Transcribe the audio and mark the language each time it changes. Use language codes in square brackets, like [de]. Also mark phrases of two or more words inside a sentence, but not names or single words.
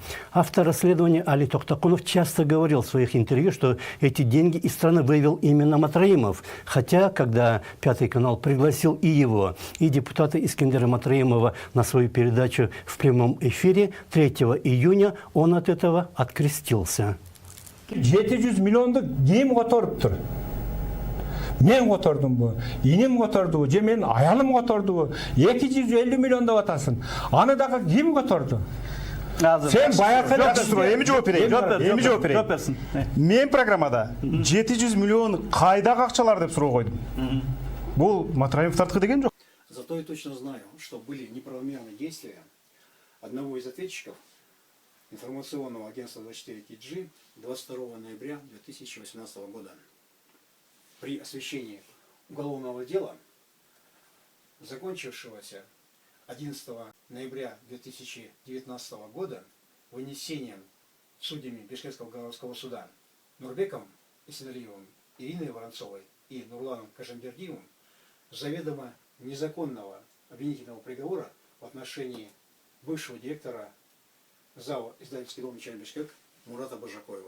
[ru] Автор расследования Али Тактакунов часто говорил в своих интервью, что эти деньги из страны вывел именно Матраимов. Хотя, когда Пятый канал пригласил и его, и депутата Искендера Матраимова на свою передачу в прямом эфире, 3 июня он от этого открестился. [ky] 700 миллионды ким которыптыр? Мен котордумбу, инем котордубу, же мен аялым котордубу, 250 миллион деп атасың. Аны дагы ким которду? Сен баягы эми жооп берейин. Мен программада 700 миллион кайдагы акчалар деп суроо койдум. Бул Матраимовдардыкы деген жок. [ru] Зато я точно знаю, что были неправомерные действия одного из ответчиков информационного агентства 24 KG 22 ноября 2018 года. При освещении уголовного дела, закончившегося 11 ноября 2019 года вынесением судьями Бишкекского городского суда Нурбеком Исеналиевым, Ириной Воронцовой и Нурланом Кажембердиевым заведомо незаконного обвинительного приговора в отношении бывшего директора ЗАО «Издательский дом Чай Бишкек» Мурата Бажакоева.